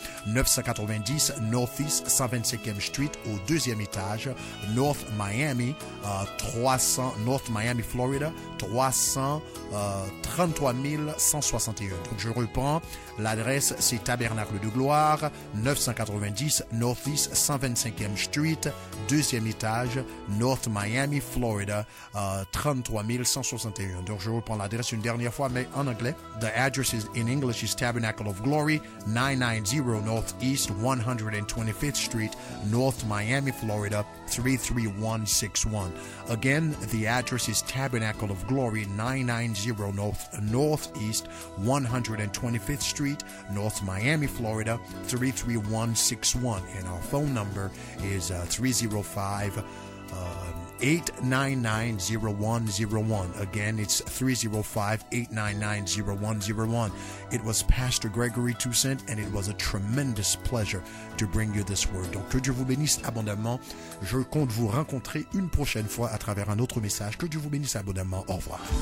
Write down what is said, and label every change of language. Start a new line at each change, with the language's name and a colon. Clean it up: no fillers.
French: 990 Northeast 125e Street au deuxième étage, North Miami, 300 North Miami, Florida, 333 161. Donc je reprends, l'adresse c'est Tabernacle de Gloire, 990 Northeast 125e Street, deuxième étage, North Miami, Florida, 33161. Donc, je reprends l'adresse une dernière fois, mais en anglais.
English: The address is in English is Tabernacle of Glory, 990 Northeast 125th Street, North Miami, Florida, 33161. Again, the address is Tabernacle of Glory, 990 Northeast 125th Street, North Miami, Florida, 33161. And our phone number is 305-899-0101. Again, it's 305-899-0101. It was Pastor Grégory Toussaint, and it was a tremendous pleasure to bring you this word.
French: Donc, que Dieu vous bénisse abondamment. Je compte vous rencontrer une prochaine fois à travers un autre message. Que Dieu vous bénisse abondamment. Au revoir.